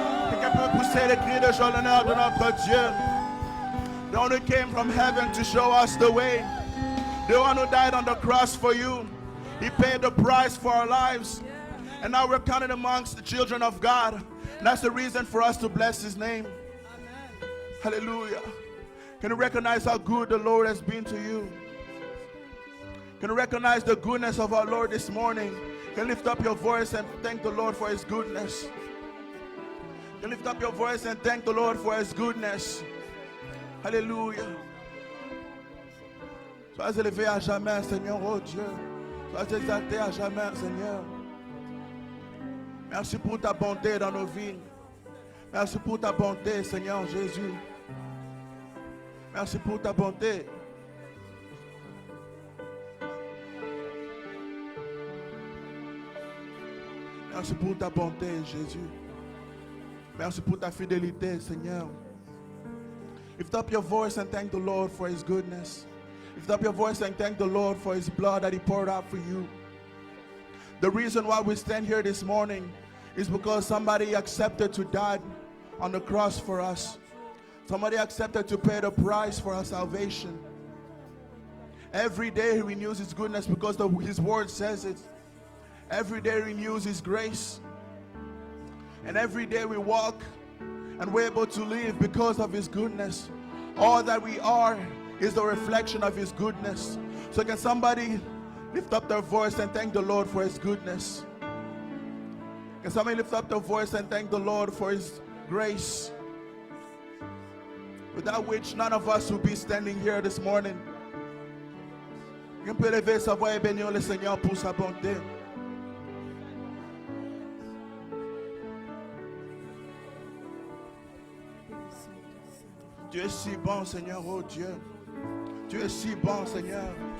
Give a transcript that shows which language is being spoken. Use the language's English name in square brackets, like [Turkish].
[French] Quelqu'un peut pousser les cris de joie l'honneur de notre Dieu. [English] The one who came from heaven to show us the way. The one who died on the cross for you. He paid the price for our lives. And now we're counted amongst the children of God. And that's the reason for us to bless His name. Hallelujah. Can you recognize how good the Lord has been to you? Can you recognize the goodness of our Lord this morning? Can you lift up your voice and thank the Lord for His goodness? Can you lift up your voice and thank the Lord for His goodness? Hallelujah. [French] Sois élevé à jamais, Seigneur, oh Dieu. Sois exalté à jamais, Seigneur. Merci pour ta bonté dans nos vies. Merci pour ta bonté, Seigneur Jésus. Merci pour ta bonté. Merci pour ta bonté, Jésus. Merci pour ta fidélité, Seigneur. [English] Lift up your voice and thank the Lord for His goodness. Lift up your voice and thank the Lord for His blood that He poured out for you. The reason why we stand here this morning is because somebody accepted to die on the cross for us. Somebody accepted to pay the price for our salvation. Every day He renews His goodness because His word says it. Every day renews His grace. And every day we walk and we're able to live because of His goodness. All that we are is the reflection of His goodness. So can somebody lift up their voice and thank the Lord for His goodness? Can somebody lift up their voice and thank the Lord for His grace, without which none of us would be standing here this morning. [French] On peut lever sa voix et bénir le Seigneur pour sa bonté. Tu es si bon, Seigneur, oh Dieu. Tu es si bon, Seigneur.